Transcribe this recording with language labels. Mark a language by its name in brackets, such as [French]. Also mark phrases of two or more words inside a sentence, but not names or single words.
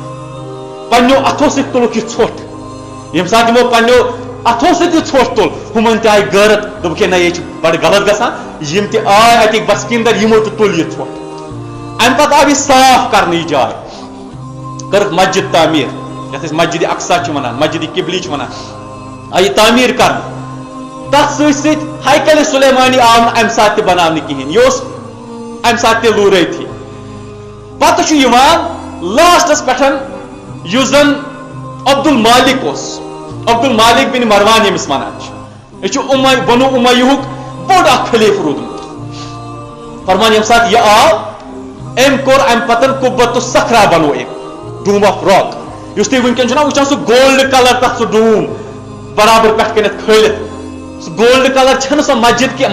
[Kashmiri] پنو اتھو سی تُلُکھ یہ ژھۄٹھ یم سات یمو پنو اتھو سی ژھۄٹھ تُل ہُمن تہِ آیہِ غٲرت دوٚپُکھ ہے نہ یہ بڑٕ غلط گژھان یم تہِ آے اتِکۍ بسکیٖندر یمو تہِ تُل یہ ژھۄٹھ امہِ پتہٕ آو یہ صاف کرنہٕ یہ جاے کٔرٕکھ مسجد تعمیٖر یتھ أسۍ مسجد اقصا چھِ ونان مسجد قبلی چھِ ونان آیہِ تعمیٖر کرنہٕ تتھ سۭتۍ سۭتۍ ہیکل سلیمانی آو نہٕ امہِ ساتہٕ تہِ بناونہٕ کِہیٖنۍ یہِ اوس امہِ ساتہٕ تہِ لوٗرٲتھی پتہٕ چھُ یِوان لاسٹس پٮ۪ٹھ یُس زن عبد المالک اوس عبد المالک بن مروان ییٚمِس ونان چھِ یہِ چھُ بنو امیہُک بوٚڑ اکھ خلیفہٕ روٗدمُت فرمان ییٚمہِ ساتہٕ یہِ آو أمۍ کوٚر امہِ پتہٕ قُبۃ الصخرا بنو أمۍ ڈوٗم آف راک یُس تُہۍ وٕنکٮ۪ن چھُو نا وٕچھان سُہ [English] gold colour [Kashmiri] تتھ سُہ ڈوٗم برابر پٮ۪ٹھ کٔنِتھ کھٲلِتھ سُہ [English] gold colour [Kashmiri] چھنہٕ سۄ مسجد کینٛہہ